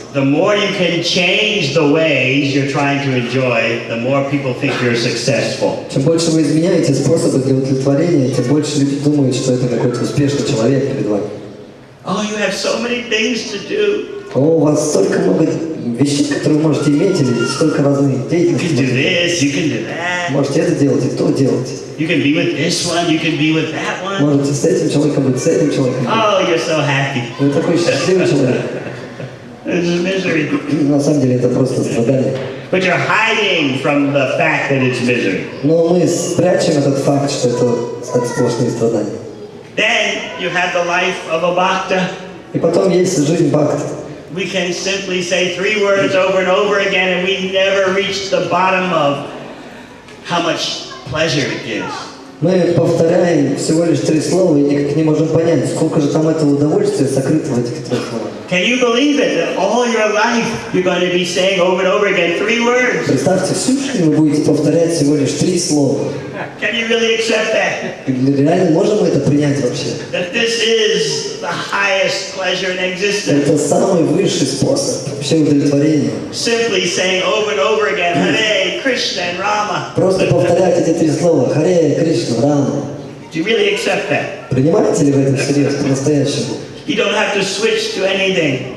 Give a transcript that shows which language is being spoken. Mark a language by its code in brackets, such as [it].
[en] The more you can change the ways you're trying to enjoy, the more people think you're successful. [ru] Чем больше вы изменяете способы для удовлетворения, тем больше люди думают, что это какой-то успешный человек перед вами. [en] Oh, you have so many things to do. [ru] О, у вас столько много вещей, которые вы можете иметь, или столько разных [en] You can do this, you can do that. [ru] Можете это делать и то делать. [en] You can be with this one, you can be with that one. [ru] Можете с этим человеком быть, с этим человеком. [en] Oh, you're so happy. [ru] Вы такой счастливый человек. [en] This is misery. [ru] На самом деле это просто страдание. [en] But you're hiding from the fact that it's misery. [ru] Но мы спрячем этот факт, что это сплошные страдания. [en] Then you have the life of a bhakta. [ru] И потом есть жизнь бхакти. [en] We can simply say 3 words over and over again and we never reach the bottom of how much pleasure it gives. [ru] Мы повторяем всего лишь 3 слова и никак не можем понять, сколько же там этого удовольствия сокрыто в этих 3 словах. [en] Can you believe it? That all your life you're going to be saying over and over again 3 words? [ru] Представьте, всю жизнь вы будете повторять всего лишь 3 слова. [en] Can you really accept that? [ru] Реально можем мы это принять вообще? [en] That this is the highest pleasure in existence? [ru] Это самый высший способ вообще удовлетворения. [en] Simply saying over and over again, Hare Krishna and Rama. [ru] Просто повторять эти 3 слова. Харе, Кришна, Рама. [en] Do you really accept that? [ru] Принимаете ли вы это всерьез, по-настоящему? [en] You don't have to switch to anything.